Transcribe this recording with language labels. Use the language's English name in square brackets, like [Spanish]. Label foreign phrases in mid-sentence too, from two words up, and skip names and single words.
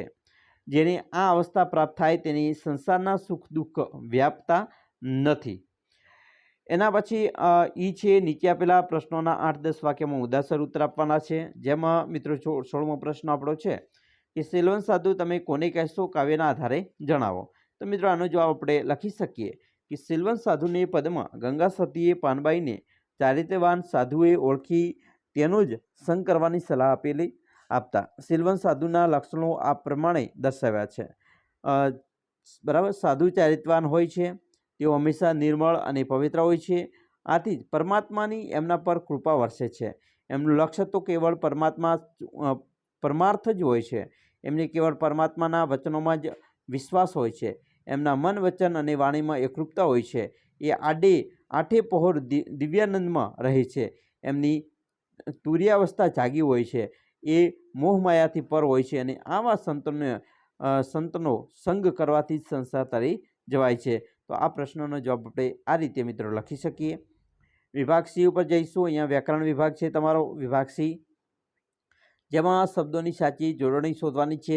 [Gujarati] જેને આ અવસ્થા પ્રાપ્ત થાય તેની સંસારના સુખ દુખ વ્યાપતા નથી। એના પછી ઈ છે નીચે આપેલા પ્રશ્નોના 8-10 વાક્યમાં ઉદાસર ઉત્તર આપવાના છે, જેમાં મિત્રો 16મો પ્રશ્ન આપણો છે કે સિલવંત સાધુ તમે કોને કહેશો કાવ્યના આધારે જણાવો, તો મિત્રો આનો જવાબ આપણે લખી શકીએ કે સિલવંત સાધુને પદમાં ગંગા સતીએ પાનબાઈને ચારિત્ર્યવાન સાધુએ ઓળખી તેનો જ સંગ કરવાની સલાહ આપેલી આપતા સિલવંત સાધુના લક્ષણો આ પ્રમાણે દર્શાવ્યા છે। બરાબર, સાધુ ચારિત્ર્યવાન હોય છે, તેઓ હંમેશા નિર્મળ અને પવિત્ર હોય છે, આથી જ પરમાત્માની એમના પર કૃપા વરસે છે। એમનું લક્ષ્ય તો કેવળ પરમાર્થ જ હોય છે, એમને કેવળ પરમાત્માના વચનોમાં જ વિશ્વાસ હોય છે, એમના મન વચન અને વાણીમાં એકરૂપતા હોય છે, એ આઠે પહોર દિવ્યાનંદમાં રહે છે, એમની તુર્યાવસ્થા જાગી હોય છે એ મોહમાયાથી પર હોય છે અને આવા સંતનો સંગ કરવાથી જ સંસાર તરી જવાય છે. તો આ પ્રશ્નનો જવાબ આપણે આ રીતે મિત્રો લખી શકીએ. વિભાગ સી ઉપર જઈશું. અહીંયા વ્યાકરણ વિભાગ છે તમારો વિભાગ સી, જેમાં શબ્દોની સાચી જોડણી શોધવાની છે.